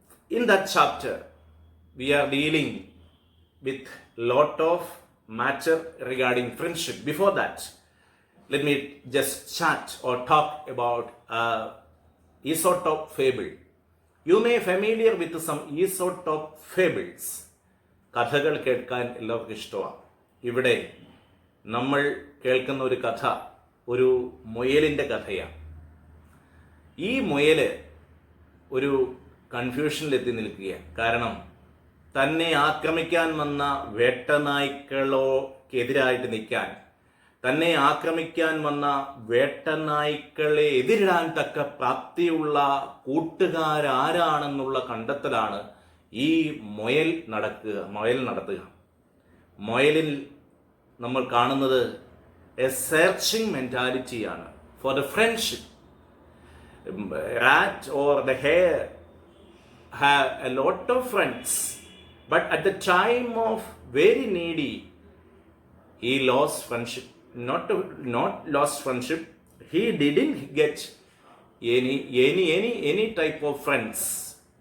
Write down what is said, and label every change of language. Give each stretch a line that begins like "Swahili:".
English: In that chapter, we are dealing with lot of matter regarding friendship. Before that, let me just chat or talk about Aesop fable. You may familiar with some Aesop fables.
Malayalam: കഥകൾ കേൾക്കാൻ എല്ലാവർക്കും ഇഷ്ടമാണ്. ഇവിടെ നമ്മൾ കേൾക്കുന്ന ഒരു കഥ ഒരു മുയലിൻ്റെ കഥയാണ്. ഈ മുയല് ഒരു കൺഫ്യൂഷനിലെത്തി നിൽക്കുകയാണ്. കാരണം തന്നെ ആക്രമിക്കാൻ വന്ന വേട്ടനായ്ക്കളോക്കെതിരായിട്ട് നിൽക്കാൻ, തന്നെ ആക്രമിക്കാൻ വന്ന വേട്ടനായ്ക്കളെ എതിരിടാൻ തക്ക പ്രാപ്തിയുള്ള കൂട്ടുകാരാരാണെന്നുള്ള കണ്ടെത്തലാണ് ഈ മുയൽ നടത്തുക. മുയലിൽ നമ്മൾ കാണുന്നത്
English: A searching മെന്റാലിറ്റിയാണ് for the friendship. rat or the hare have a lot of friends, but at the time of very needy, he lost friendship. Not lost friendship, he didn't get any type of friends.